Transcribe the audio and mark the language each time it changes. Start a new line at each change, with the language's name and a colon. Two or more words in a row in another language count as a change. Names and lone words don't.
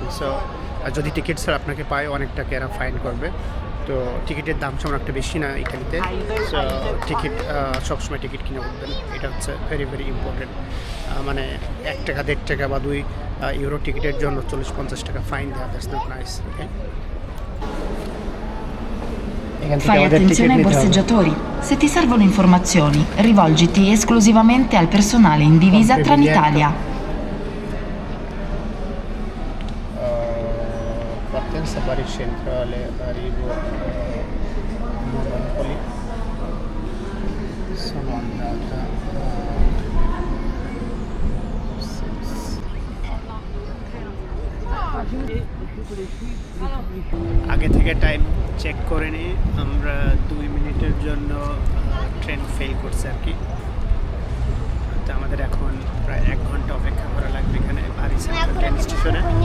Bangla: সো যদি টিকিট ছাড়া আপনাকে পায়, অনেক টাকা এরা ফাইন করবে। তো টিকিটের দাম সেমন একটা বেশি না এখানেতে। সো টিকিট সবসময় টিকিট কিনে উঠবেন, এটা হচ্ছে
English: very very important.
Bangla: মানে 1 টাকা 1.5 টাকা বা 2 ইউরো টিকিটের জন্য 40-50 টাকা ফাইন দেওয়া,
English: that's not nice.
Bangla: ওকে,
Italian: Fai attenzione ai borseggiatori. Se ti servono informazioni, rivolgiti esclusivamente al personale in divisa Trenitalia. Partenza Bari Centrale, arrivo Monopoli. Sono andata
Bangla: আগে থেকে
English: time check
Bangla: করে নিই। আমরা 2 মিনিটের জন্য ট্রেন ফেল করছে আর কি। তো আমাদের এখন প্রায় 1 ঘন্টা অপেক্ষা করা লাগবে এখানে বাড়ি সেন্ট্রাল ট্রেন স্টেশনে।